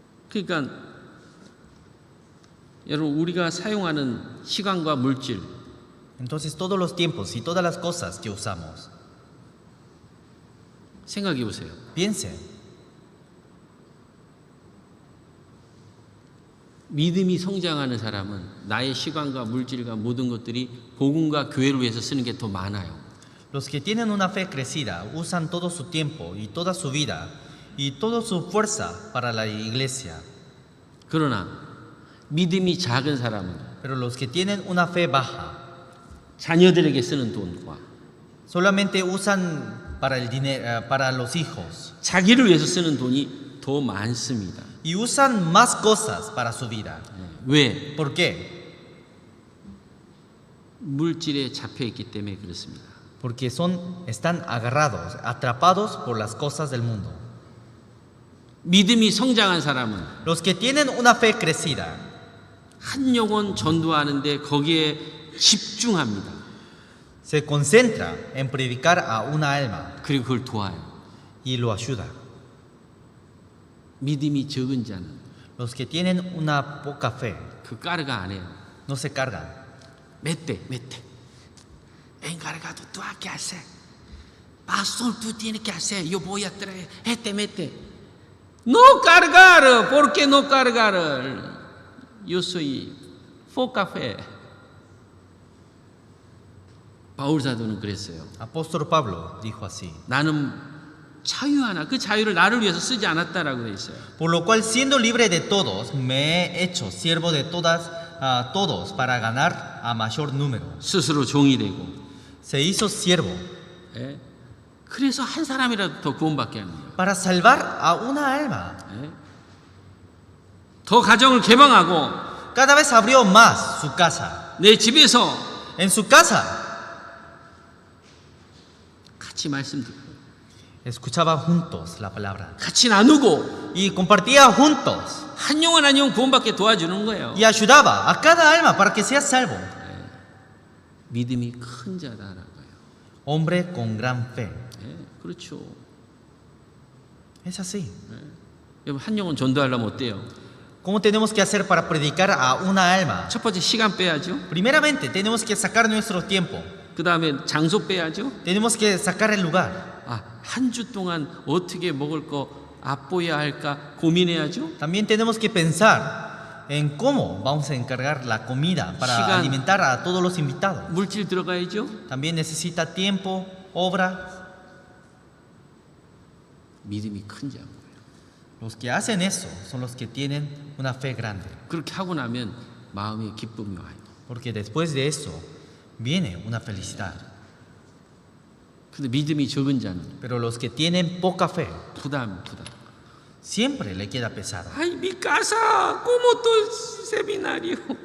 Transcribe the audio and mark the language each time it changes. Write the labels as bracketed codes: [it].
[ko] 그러니까 여러분 우리가 사용하는 시간과 물질 [es] Entonces todos los tiempos y todas las cosas que usamos, [ko] 생각해 보세요. [es] piensen, [ko] 믿음이 성장하는 사람은 나의 시간과 물질과 모든 것들이 복음과 교회를 위해서 쓰는 게 더 많아요. [es] los que tienen una fe crecida usan todo su tiempo y toda su vida y toda su fuerza para la iglesia. [ko] 그러나 믿음이 작은 사람은 [es] Pero los que tienen una fe baja [ko] 자녀들에게 쓰는 돈과 [es] solamente usan para el dinero, para los hijos, [ko] 자기를 위해서 쓰는 돈이 더 많습니다. [es] y usan más cosas para su vida. [ko] 왜? [es] ¿Por qué? [ko] 물질에 잡혀 있기 때문에 그렇습니다. [es] Porque están agarrados, atrapados por las cosas del mundo. [ko] 믿음이 성장한 사람은 [es] Los que tienen una fe crecida [ko] 한 영혼 전도하는데 거기에 집중합니다. [es] se concentra en predicar a una alma [ko] 그리고 그걸 도와요. [es] y lo ayuda. [ko] 믿음이 적은 자는 [es] Los que tienen una poca fe [ko] 그 까르가 안 해요. [es] no se cargan. Mete. Encargado, tú hay que hacer. Pastor, tú tienes que hacer. Yo voy a traer. Mete. No cargar. ¿Por qué no cargar? Yo soy poca fe. [ko] 바울 사도는 그랬어요. [es] Apóstol Pablo dijo así. [ko] 나는 자유 하나, 그 자유를 나를 위해서 쓰지 않았다라고 돼 있어요. [es] Por lo cual, siendo libre de todos, me he hecho siervo de todos para ganar a mayor número. [ko] 스스로 종이 되고. [es] Se hizo siervo [ko] 예? 그래서 한 사람이라도 더 구원받게 하는 거예요. [es] para salvar a una alma. [ko] 예? 더 가정을 개방하고 [es] Cada vez abrió más su casa. [ko] 내 집에서 [es] En su casa [ko] 같이 말씀 듣고 [es] escuchaba juntos la palabra [ko] 같이 나누고 [es] y compartía juntos [ko] 한 영혼 한 영혼 구원받게 도와주는 거예요. [es] y ayudaba a cada alma para que sea salvo. [ko] 믿음이 큰 자다라고요. [es] Hombre con gran fe. [ko] 예, 그렇죠. [es] Es así. [ko] 여러분 한 영혼 전도하려면 어때요? [es] ¿Cómo tenemos que hacer para predicar a una alma? [ko] 첫 번째 시간 빼야죠. [es] Primeramente, tenemos que sacar nuestro tiempo. [ko] 그 다음에 장소 빼야죠. [es] Tenemos que sacar el lugar. [ko] 한 주 동안 어떻게 먹을 거 앞보야 할까 고민해야죠. [es] También tenemos que pensar en cómo vamos a encargar la comida para [ko] 시간. [es] alimentar a todos los invitados. [ko] 물질 들어가야죠. [es] También necesita tiempo, obra. [ko] 믿음이 큰 자인 거예요. [es] Los que hacen eso son los que tienen una fe grande. [ko] 그렇게 하고 나면 마음에 기쁨이 와요. [es] Porque después de eso viene una felicidad. [ko] 근데 믿음이 적은 자는 [es] Pero los que tienen poca fe [ko] 부담. [es] siempre le queda pesado. Ay, mi casa, ¿cómo tu seminario?